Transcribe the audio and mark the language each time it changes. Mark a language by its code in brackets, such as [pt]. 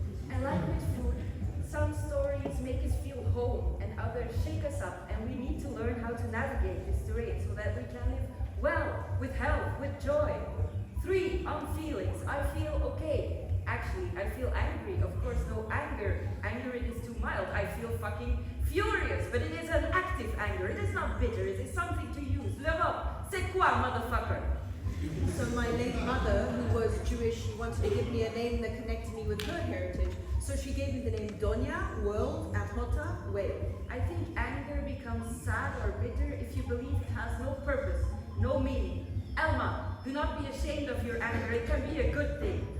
[en] And like with food, some stories make us feel home and others shake us up, and we need to learn how to navigate this terrain so that we can live well, with health, with joy. 3, on feelings. I feel okay. Actually, I feel angry. Of course, no anger. Anger, it is too mild. I feel fucking furious, but it is an active anger. It is not bitter. It is something to use. [fr] L'Europe, c'est quoi, motherfucker? [en] So my late mother, who was Jewish, she wanted to give me a name that connected me with her heritage. So she gave me the name Donya, world, and Hota, whale. I think anger becomes sad or bitter if you believe it has no purpose, no meaning. Elma, do not be ashamed of your anger. It can be a good thing.